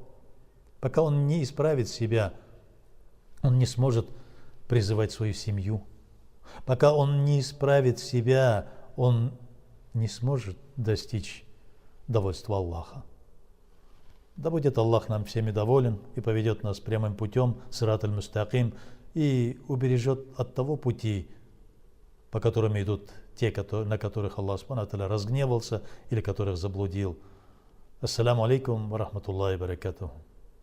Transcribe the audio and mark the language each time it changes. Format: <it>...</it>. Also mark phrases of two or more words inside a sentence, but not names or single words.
<ru>Пока он не исправит себя, он не сможет призывать свою семью. Пока он не исправит себя, он не сможет достичь довольства Аллаха. Да будет Аллах нам всеми доволен и поведет нас прямым путем,</ru> <ar>الصراط المستقيم,</ar> <ru>и убережет от того пути, по которым идут те, на которых Аллах</ru> <ar>سبحانه وتعالى</ar> <ru>разгневался или которых заблудил.</ru> <ar>السلام عليكم ورحمة الله وبركاته.</ar>